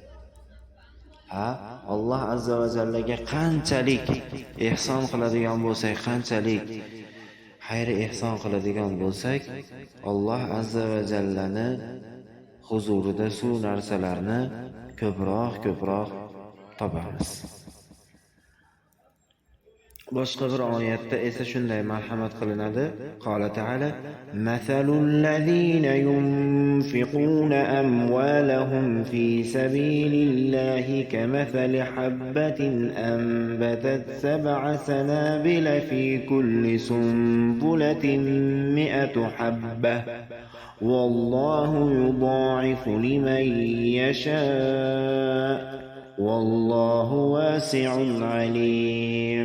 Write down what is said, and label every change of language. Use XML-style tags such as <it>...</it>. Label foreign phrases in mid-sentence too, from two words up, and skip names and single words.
<uz>Alloh azza va jallaga qanchalik ehson qiladigan bo'lsak, qanchalik xayr ehson qiladigan bo'lsak, Alloh azza va jallani huzurida shu narsalarni ko'proq topamiz. Boshqa bir oyatda esa shunday marhamat qilinadi.</uz> <ar>قال تعالى: "مثل الذين ينفقون أموالهم في سبيل الله كمثل حبة أنبتت سبع سنابل في كل سنبلة مائة حبة والله يضاعف لمن يشاء والله واسع عليم."</ar>